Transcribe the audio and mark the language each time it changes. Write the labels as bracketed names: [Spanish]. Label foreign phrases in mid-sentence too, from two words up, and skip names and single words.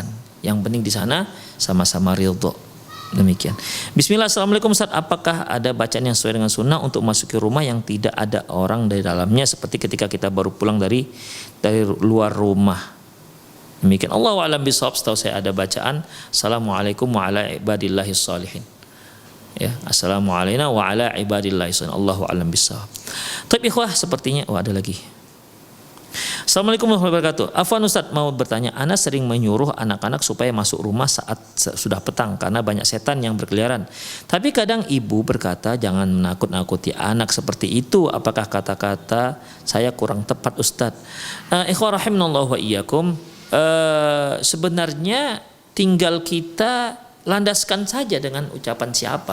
[Indonesian] Yang penting di sana sama-sama ridho. Demikian. Bismillah. Assalamualaikum Ustaz. Apakah ada bacaan yang sesuai dengan sunnah untuk masuki rumah yang tidak ada orang dari dalamnya, seperti ketika kita baru pulang dari luar rumah? Demikian. [Arabic] الله أعلم بالصواب. [Indonesian] Setahu saya ada bacaan [Arabic] السلام عليكم وعلى عباد الله الصالحين. Ya, السلام عليكم وعلى عباد الله الصالحين. الله أعلم بالصواب. [Indonesian] Tapi ikhwah, sepertinya ada lagi. [Arabic] السلام عليكم ورحمة الله وبركاته. [Indonesian] Afwan Ustaz, mau bertanya, ana sering menyuruh anak-anak supaya masuk rumah saat sudah petang karena banyak setan yang berkeliaran. Tapi kadang ibu berkata jangan menakut-nakuti anak seperti itu. Apakah kata-kata saya kurang tepat Ustaz? [Arabic] إخوان رحمنا الله وإياكم, [Indonesian] sebenarnya tinggal kita landaskan saja dengan ucapan siapa.